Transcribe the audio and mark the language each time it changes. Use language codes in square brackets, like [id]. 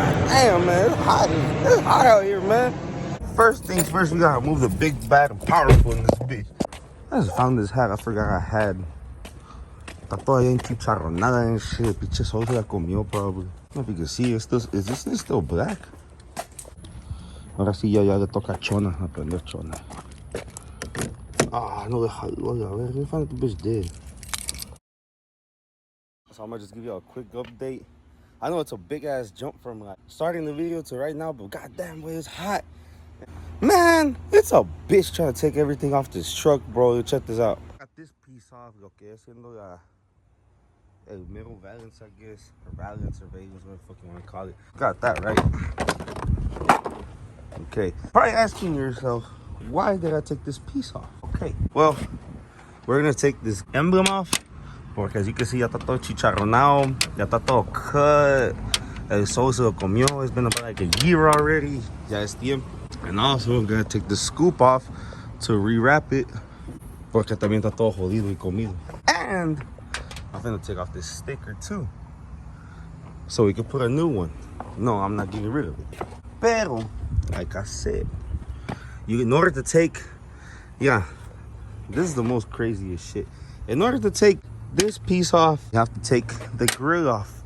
[en] Damn, man, it's hot out here, man. First things first, we gotta move the big, bad, and powerful in this bitch. I just found this hat I forgot I had. [es] Está todavía en chicharronada [en] and shit. [es] Pinche sol se la comió, probably. [en] I don't know if you can see it. Is this thing still black? [es] Ahora sí ya le toca chona, aprender chona. Ah, no le jaló, a ver, [en] let me find the bitch dead. So I'm gonna just give you a quick update. I know it's a big ass jump from like starting the video to right now, but goddamn, boy, it's hot. Man, it's a bitch trying to take everything off this truck, bro. Check this out. Got this piece off, [es] lo que es siendo el [en] middle valance, I guess, or valance or valence, whatever the fuck you want to call it. Got that right. Okay, probably asking yourself, why did I take this piece off? Okay, well, we're gonna take this emblem off, porque as you can see, [es] ya está todo chicharronado, ya está todo [en] cut. [es] El sol se lo comió. [en] It's been about like a year already. [es] Ya es tiempo. [en] And also, I'm gonna take the scoop off to rewrap it, porque [es] también está todo jodido y comido. [en] And I'm gonna take off this sticker too, so we can put a new one. No, I'm not getting rid of it. Pero, like I said, in order to take, yeah, this is the most craziest shit. In order to take this piece off, you have to take the grill off.